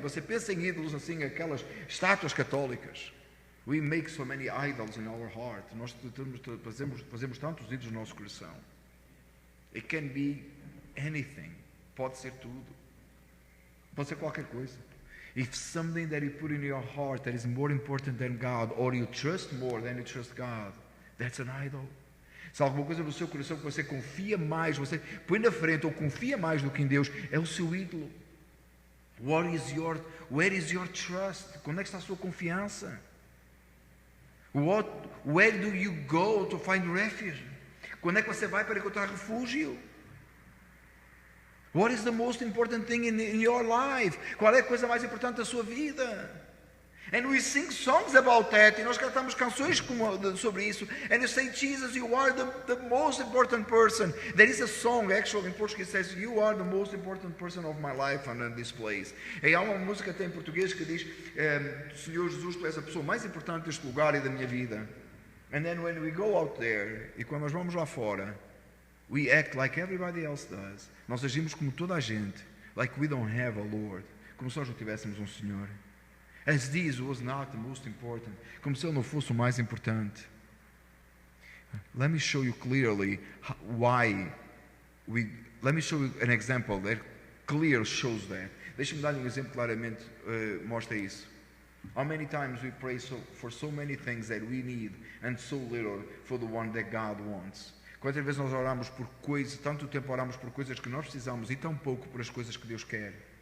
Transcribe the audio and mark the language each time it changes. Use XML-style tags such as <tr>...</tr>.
<pt>E você pensa em ídolos assim, aquelas estátuas católicas.</pt> <en>We make so many idols in our heart.</en> <pt>Nós fazemos tantos ídolos no nosso coração.</pt> <en>It can be anything.</en> <pt>Pode ser tudo. Pode ser qualquer coisa.</pt> <en>If something that you put in your heart that is more important than God, or you trust more than you trust God, that's an idol.</en> <pt>Se alguma coisa no seu coração que você confia mais, você põe na frente ou confia mais do que em Deus, é o seu ídolo.</pt> <en>Where is your trust?</en> <pt>Onde é que está a sua confiança?</pt> <en>Where do you go to find refuge?</en> <pt>Quando é que você vai para encontrar refúgio?</pt> <en>What is the most important thing in your life?</en> <pt>Qual é a coisa mais importante da sua vida?</pt> <en>And we sing songs about that.</en> <pt>E nós cantamos canções sobre isso.</pt> <en>And you say, Jesus, you are the most important person. There is a song, actually, in Portuguese, that says, you are the most important person of my life and in this place.</en> <pt>E há uma música até em português que diz, Senhor Jesus, tu és a pessoa mais importante deste lugar e da minha vida.</pt> <en>And then when we go out there,</en> <pt>e quando nós vamos lá fora,</pt> <en>we act like everybody else does.</en> <pt>Nós agimos como toda a gente,</pt> <en>like we don't have a Lord,</en> <pt>como se nós não tivéssemos um Senhor.</pt> <en>As this was not the most important,</en> <pt>como se ele não fosse o mais importante.</pt> <en>Let me show you clearly let me show you an example that clearly shows that.</en> <pt>Deixa-me dar-lhe exemplo claramente, mostra isso.</pt> <en>How many times we pray for so many things that we need and so little for the one that God wants.</en> <pt>Quantas vezes nós oramos por coisas, tanto tempo oramos por coisas que nós precisamos e tão pouco por as coisas que Deus quer.</pt>